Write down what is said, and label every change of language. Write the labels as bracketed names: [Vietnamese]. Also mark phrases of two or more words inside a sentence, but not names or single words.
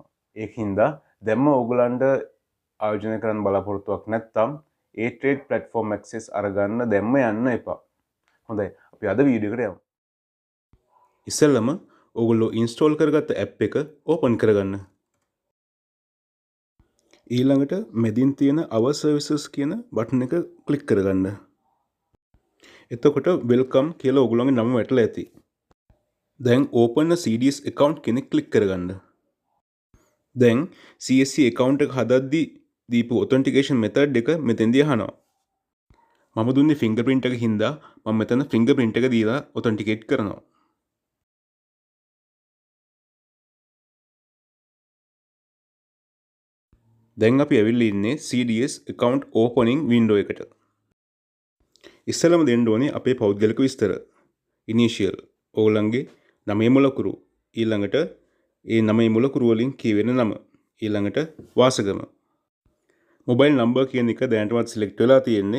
[Sinhala] ඒකින්ද දැම්ම ඕගොල්ලන්ට ආයෝජනය කරන්න බලාපොරොත්තුවක් නැත්තම් [English] A-Trade platform access [Sinhala] අරගන්න දැම්ම යන්න එපා. හොඳයි අපි අද වීඩියෝ එකට යමු. ඉස්සෙල්ලම ඕගොල්ලෝ install කරගත්ත app එක open කරගන්න. ඊළඟට මෙදින් තියෙන [English] our services [Sinhala] කියන බටන් එක ක්ලික් කරගන්න. එතකොට welcome කියලා ඕගොල්ලෝගේ නම වැටලා ඇති. දැන් [English] open a CDS account [Sinhala] කෙනෙක් ක්ලික් කරගන්න. දැන් [English] CSC account [Sinhala] එක හදද්දී දීපු [English] authentication method [Sinhala] එක මෙතෙන්දී අහනවා. මම දුන්නේ fingerprint එක හින්දා මම මෙතන fingerprint එක දීලා authenticate කරනවා. දැන් අපි ඇවිල්ලා ඉන්නේ [English] CDS account opening window [Sinhala] එකට. ඉස්සෙල්ලම දෙන්න ඕනේ අපේ පෞද්ගලික විස්තර. initial ඕගොල්ලන්ගේ නමේ මුලකුරු. ඊළඟට ඒ නමේ මුලකුරු වලින් කියවෙන නම. ඊළඟට වාසගම. [English] mobile number [Sinhala] කියන එක දැනටමත් සිලෙක්ට් වෙලා තියෙන්නේ.